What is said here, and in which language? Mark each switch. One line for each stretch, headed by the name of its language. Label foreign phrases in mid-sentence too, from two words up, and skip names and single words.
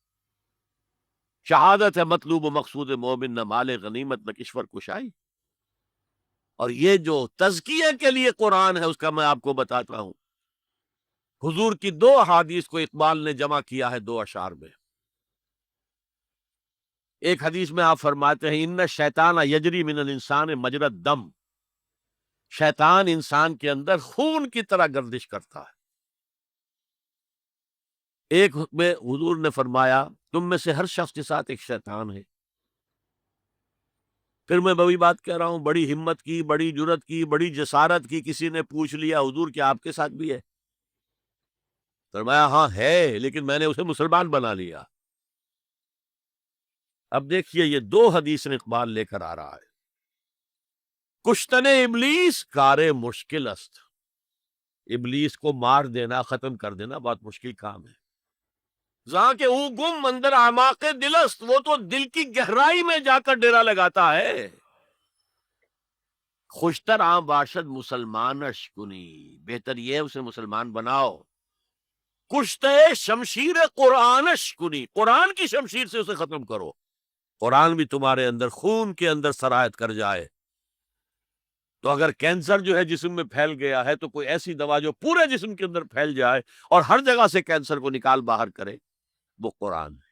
Urdu: شہادت ہے مطلوب و مقصود مومن، نہ مال غنیمت نہ کشور کشائی۔ اور یہ جو تزکیے کے لیے قرآن ہے اس کا میں آپ کو بتاتا ہوں۔ حضور کی دو احادیث کو اقبال نے جمع کیا ہے دو اشعار میں۔ ایک حدیث میں آپ فرماتے ہیں
Arabic: ان الشیطان یجری من الانسان مجری الدم،
Urdu: شیطان انسان کے اندر خون کی طرح گردش کرتا ہے۔ ایک میں حضور نے فرمایا تم میں سے ہر شخص کے ساتھ ایک شیطان ہے۔ پھر میں وہی بات کہہ رہا ہوں، بڑی ہمت کی، بڑی جرت کی، بڑی جسارت کی، کسی نے پوچھ لیا حضور کیا آپ کے ساتھ بھی ہے؟ فرمایا ہاں ہے، لیکن میں نے اسے مسلمان بنا لیا۔ اب دیکھیے یہ دو حدیث اقبال لے کر آ رہا ہے۔
Persian: کشتن ابلیس کار مشکل است،
Urdu: ابلیس کو مار دینا، ختم کر دینا بہت مشکل کام ہے۔
Persian: جہاں کہ او گم اندر اعماق دل است،
Urdu: وہ تو دل کی گہرائی میں جا کر ڈیرا لگاتا ہے۔
Persian: خوشتر عام باشد مسلمانش کنی،
Urdu: بہتر یہ ہے اسے مسلمان بناؤ۔
Persian: کشتے شمشیر قرآنش کنی،
Urdu: قرآن کی شمشیر سے اسے ختم کرو۔ قرآن بھی تمہارے اندر خون کے اندر سرایت کر جائے تو اگر کینسر جو ہے جسم میں پھیل گیا ہے تو کوئی ایسی دوا جو پورے جسم کے اندر پھیل جائے اور ہر جگہ سے کینسر کو نکال باہر کرے، وہ قرآن ہے۔